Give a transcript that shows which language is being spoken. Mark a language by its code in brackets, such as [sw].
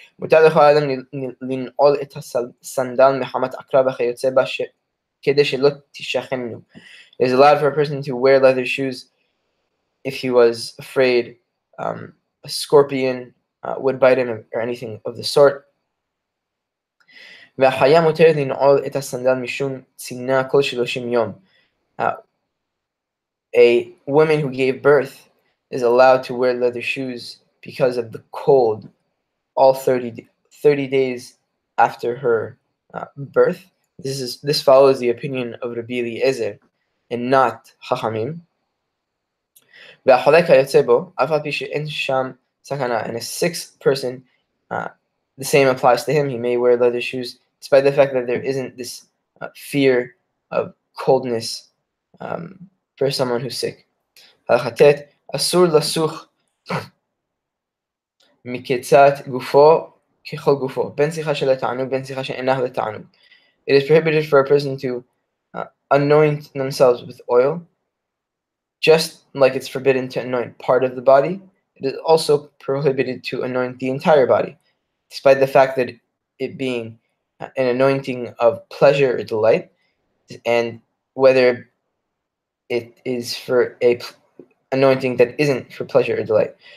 [he] מותר לכל אדם לנעול את הסנדל מחמת עקרב וכיוצא בה כדי שלא תשכנו. [en] It is allowed for a person to wear leather shoes if he was afraid a scorpion would bite him or anything of the sort. [he] והחיה מותרת לנעול את הסנדל משום צינה כל 30 יום. [en] A woman who gave birth is allowed to wear leather shoes because of the cold all 30 days after her birth. This follows the opinion of Rabbi Eliezer and not Chachamim. [he] והחולק היוצא בו, אף על פי שאין שם סכנה, [en] and a sick person, the same applies to him. He may wear leather shoes, despite the fact that there isn't this fear of coldness for someone who's sick. [he] הלכה ט' אסור לסוך מקצת גופו ככל גופו, בין שיחה של התענוג, בין שיחה שאינה לתענוג. [en] It is prohibited for a person to anoint themselves with oil, just like it's forbidden to anoint part of the body. It is also prohibited to anoint the entire body, despite the fact that it being an anointing of pleasure or delight, and whether it is for a anointing that isn't for pleasure or delight.